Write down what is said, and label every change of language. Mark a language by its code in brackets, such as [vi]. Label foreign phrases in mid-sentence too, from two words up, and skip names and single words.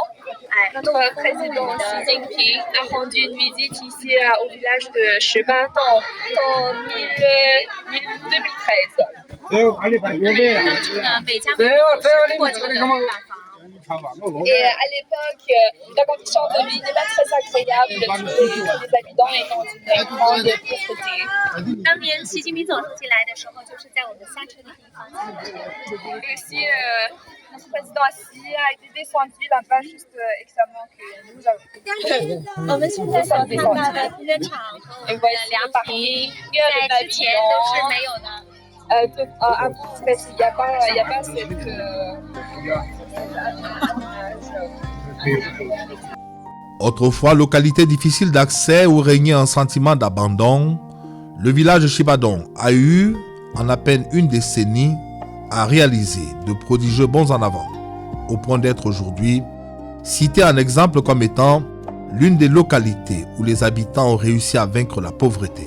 [fr] Notre président Xi Jinping a rendu une visite ici au village de Shibadong en 2013. Et à l'époque, la condition de vie n'est pas très agréable. Tous les habitants étant d'une grande pauvreté. [zh] 当年习近平总书记来的时候，就是在我们下车的地方。 [fr] Et aussi, notre président Xi a été descendu là-bas juste extrêmement que nous avons. [zh] 我们现在所看到的停车场和我们的凉亭，在之前都是没有的。 [fr] En fait, il n'y a pas cette... Autrefois, localité difficile d'accès où régnait un sentiment d'abandon, le village de Shibadong a eu, en à peine une décennie, à réaliser de prodigieux bonds en avant, au point d'être aujourd'hui cité en exemple comme étant l'une des localités où les habitants ont réussi à vaincre la pauvreté.